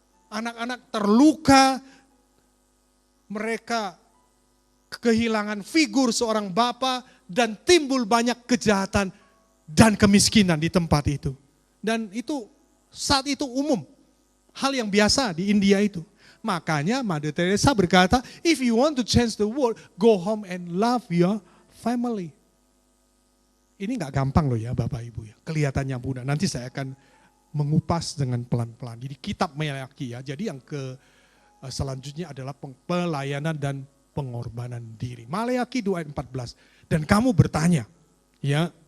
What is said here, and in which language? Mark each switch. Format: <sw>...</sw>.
<id>Anak-anak terluka, mereka kehilangan figur seorang bapa dan timbul banyak kejahatan dan kemiskinan di tempat itu. Dan itu saat itu umum, hal yang biasa di India itu. Makanya Mother Teresa berkata,</id> <en>if you want to change the world, go home and love your family.</en> <id>Ini gak gampang loh ya Bapak Ibu ya, kelihatannya mudah. Nanti saya akan mengupas dengan pelan-pelan. Jadi kitab Maleaki ya. Jadi yang selanjutnya adalah pelayanan dan pengorbanan diri. Maleaki 2 ayat 14. Dan kamu bertanya, ya.</id>